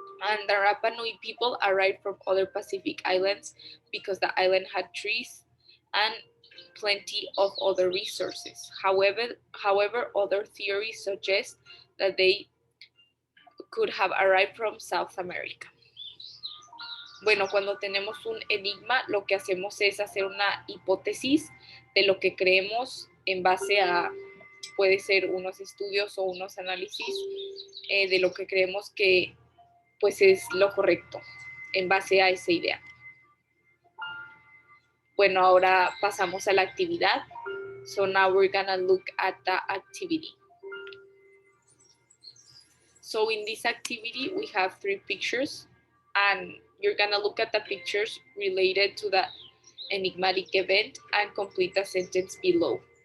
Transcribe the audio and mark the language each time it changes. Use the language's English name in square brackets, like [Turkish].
[English] And the Rapa Nui people arrived from other Pacific islands because the island had trees and plenty of other resources. However, other theories suggest that they could have arrived from South America. [Spanish] Bueno, cuando tenemos un enigma, lo que hacemos es hacer una hipótesis de lo que creemos en base a puede ser unos estudios o unos análisis de lo que creemos que pues es lo correcto en base a esa idea. Bueno, ahora pasamos a la actividad. [English] So now we're gonna look at the activity. So in this activity, we have 3 pictures, and you're gonna look at the pictures related to the enigmatic event and complete the sentence below.